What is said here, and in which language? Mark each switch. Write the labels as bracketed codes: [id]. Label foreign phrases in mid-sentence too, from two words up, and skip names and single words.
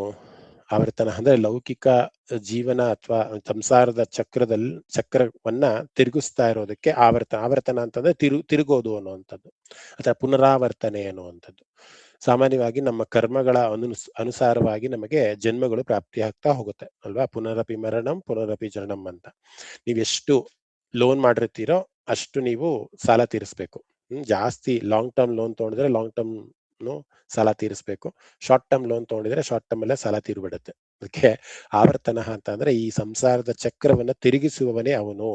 [kn] ಆವರ್ತನ ಅಂದ್ರೆ ಲೌಕಿಕ ಜೀವನ ಅಥವಾ ಸಂಸಾರದ ಚಕ್ರವನ್ನ ತಿರುಗಿಸ್ತಾ ಇರೋದಕ್ಕೆ ಆವರ್ತನ ಅಂತಂದ್ರೆ ತಿರುಗೋದು ಅನ್ನುವಂಥದ್ದು, ಅಥವಾ ಪುನರಾವರ್ತನೆ ಅನ್ನುವಂಥದ್ದು. ಸಾಮಾನ್ಯವಾಗಿ ನಮ್ಮ ಕರ್ಮಗಳ ಅನುಸಾರವಾಗಿ ನಮಗೆ ಜನ್ಮಗಳು ಪ್ರಾಪ್ತಿ ಆಗ್ತಾ ಹೋಗುತ್ತೆ ಅಲ್ವಾ? [sa] ಪುನರಪಿ ಮರಣಂ ಪುನರಪಿ ಜನನಂ ಅಂತ. [kn] ನೀವೆಷ್ಟು ಲೋನ್ ಮಾಡಿರ್ತೀರೋ ಅಷ್ಟು ನೀವು ಸಾಲ ತೀರಿಸ್ಬೇಕು. ಜಾಸ್ತಿ [en] long term loan [kn] ತಗೊಂಡಿದ್ರೆ [en] long term [kn] ಸಾಲ ತೀರಿಸ್ಬೇಕು. [en] short term loan [kn] ತಗೊಂಡಿದ್ರೆ [en] short term [kn] ಅಲ್ಲೇ ಸಾಲ ತೀರ್ಬಿಡುತ್ತೆ. ಅದಕ್ಕೆ ಆವರ್ತನ ಅಂತ ಅಂದ್ರೆ ಈ ಸಂಸಾರದ ಚಕ್ರವನ್ನ ತಿರುಗಿಸುವವನೇ ಅವನು.